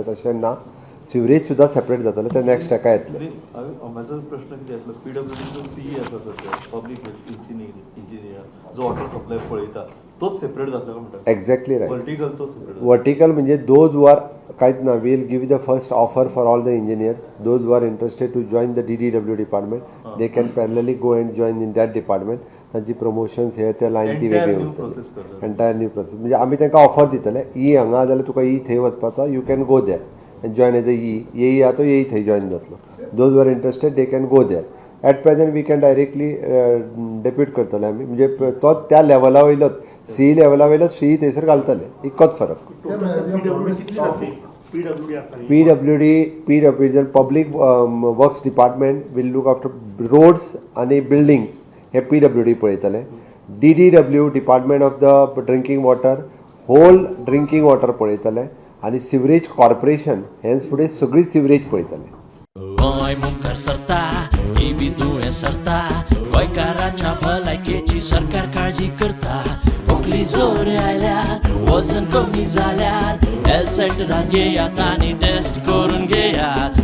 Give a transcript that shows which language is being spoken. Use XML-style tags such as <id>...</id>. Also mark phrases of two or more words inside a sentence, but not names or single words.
<kok>तशें ना, सिवरेज सुद्धा सेपरेट जाताले, ते नेक्स्ट हेका येतले. माझो प्रश्न कितें आसलो, PWDचो CE आसा सध्या</kok> <en>public engineer</en> <kok>जो</kok> <en>water supply</en> <kok>पळयता तोच सेपरेट जातलो का म्हणटा?</kok> <en>exactly right.</en> <kok>वर्टिकल तो सेपरेट. वर्टिकल म्हणजे</kok> <en>those were</en> <kok>कांयच ना.</kok> <en>will give the first offer for all the engineers. those were interested to join the DDW department, they can parallelly go and join in that department.</en> <kok>तांची प्रमोशन्स हे त्या लायन ती वेगळी उरतली.</kok> <en>entire new process.</en> <kok>म्हणजे आमी तांकां ऑफर दितले, ई हांगा जाल्यार तुका ई थंय वचपाचो,</kok> <en>you can go there and join as a EE</en> <kok>आहा तो EE थंय जॉइन जातलो.</kok> <en>those were interested they can go there. at present we can directly depute</en> <kok>करतले आमी. म्हणजे तो त्या लेवला वयलोच CE लेवला वयलोच फी थंयसर घालतले. इतकोच फरक.</kok> <en>PWD public works department will look after roads</en> <kok>आणि बिल्डिंग्स हे PWD पळयतले.</kok> <en>DDW department of the drinking water whole drinking water</en> <kok>होल ड्रिंकिंग वॉटर पळयतले आणि</kok> <en>sewerage corporation</en> <kok>हेच फुडें सगळी सिवरेज पळयतले. गोंय मुखार सरता, बी दुयें सरता, गोंयकारांच्या भलायकेची सरकार काळजी करता. खोकली जोर आयल्यार, वजन कमी जाल्यार हेल्थ सेंटरान येयात आनी टेस्ट करून घेयात.</kok>